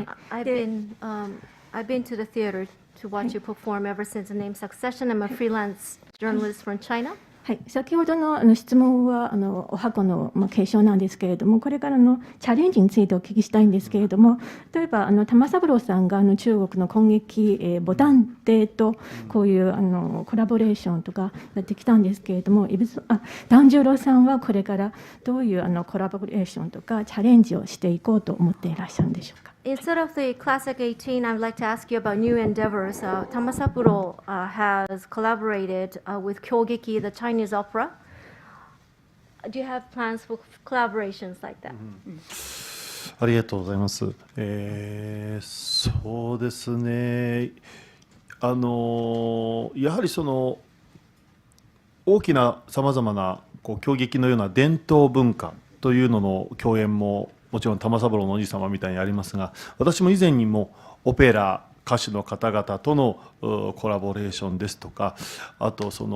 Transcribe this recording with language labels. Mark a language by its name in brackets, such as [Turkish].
[English] I've been to the theater to watch you perform ever since the name Succession. I'm a freelance journalist from China. [Japanese] はい、先ほどの質問はお箱の継承なんですけれども、これからのチャレンジについてお聞きしたいんですけれども、例えば玉三郎さんが中国の攻撃、ボタン亭とこういうコラボレーションとかやってきたんですけれども、團十郎さんはこれからどういうコラボレーションとかチャレンジをしていこうと思っていらっしゃるんでしょうか。 [English] Instead of the classic 18, I'd like to ask you about new endeavors. Tamasapuro has collaborated with Kyogeki, the Chinese opera. Do you have plans for collaborations like that? [Japanese] ありがとうございます。そうですね。やはりその大きなさまざまな京劇のような伝統文化というのの共演ももちろん玉三郎のおじ様みたいにありますが、私も以前にもオペラ歌手の方々とのコラボレーションですとか、あと